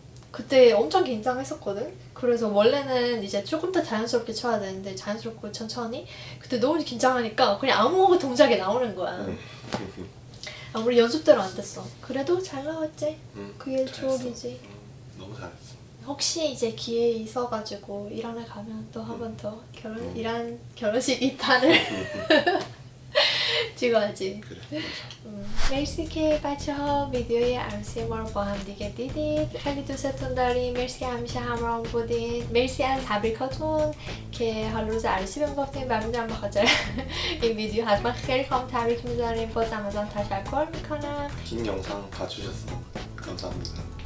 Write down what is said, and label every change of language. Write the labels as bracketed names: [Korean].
[Korean] 그때 엄청 긴장했었거든. 그래서 원래는 이제 조금 더 자연스럽게 춰야 되는데 자연스럽고 천천히 그때 너무 긴장하니까 그냥 아무 동작이 나오는 거야. 아무리 연습대로 안 됐어. 그래도 잘 나왔지. 그게 추억이지. 너무 잘했어. 혹시 이제 기회 있어가지고 이란에 가면 또 한 번 더 결혼식 2탄을 찍어야지. 그래. [Persian] مرسی که بچه ها ویدیوی عروسی ما رو با هم دیگه دیدید. خیلی دوستتون داریم. مرسی که همیشه همراه بودید. مرسی از تبریکاتون که حال روز عروسی بهم گفتین و میدونم به خاطر این ویدیو حتما خیلی خواهم تبریک میذاریم. بازم ازم تشکر میکنم. [Korean] 긴 영상 봐주셔서 감사합니다.